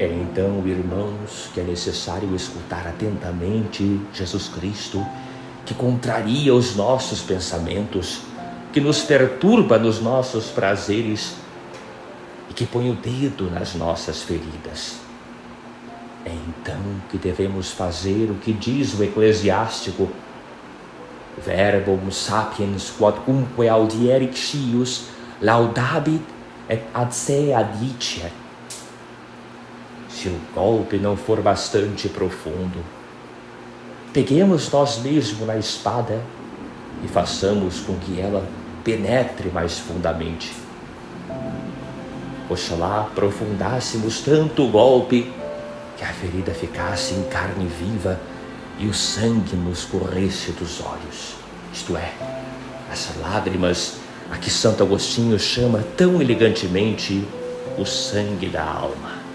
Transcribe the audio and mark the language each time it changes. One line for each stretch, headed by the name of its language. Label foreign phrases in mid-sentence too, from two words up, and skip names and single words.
Portuguese: É então, irmãos, que é necessário escutar atentamente Jesus Cristo, que contraria os nossos pensamentos, que nos perturba nos nossos prazeres e que põe o dedo nas nossas feridas. É então que devemos fazer o que diz o eclesiástico:
Latin: verbum sapiens quodcumque audierit scius laudabit et ad se adicet.
Portuguese: Se o golpe não for bastante profundo, peguemos nós mesmos na espada e façamos com que ela penetre mais fundamente. Oxalá aprofundássemos tanto o golpe que a ferida ficasse em carne viva e o sangue nos corresse dos olhos, isto é, as lágrimas a que Santo Agostinho chama tão elegantemente o sangue da alma.